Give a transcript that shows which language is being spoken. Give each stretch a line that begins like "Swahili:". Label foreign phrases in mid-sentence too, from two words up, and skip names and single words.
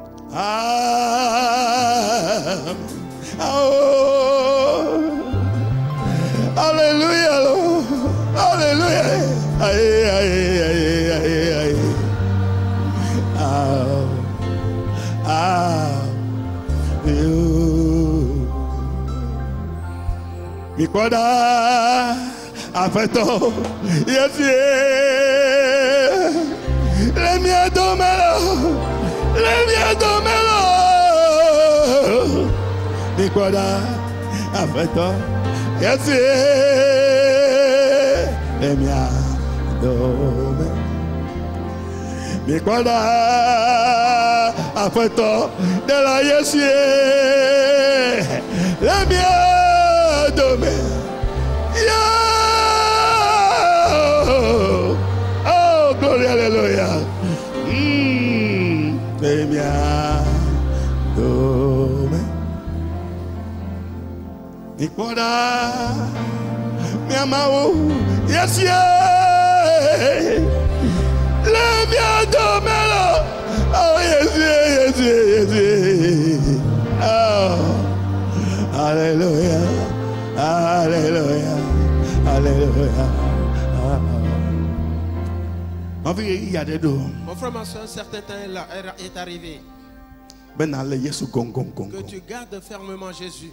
English: Alléluia, Lord.
French: Alléluia. Aïe, aïe, aïe, aïe, aïe.
Ewe: Mikwada afeto yesi le mia domelo Mikwada afeto yesi le mia domelo Mikwada afeto de la yesi le mia domelo.
English: Oh, glory, hallelujah.
Ewe: Mi amao,
English: yes, yeah. Let me domelo. Oh, yes, yes, yes, yes. Oh, hallelujah. Alléluia, alléluia.
French: Mon frère, ma soeur, un certain temps est arrivé. Que tu gardes fermement Jésus.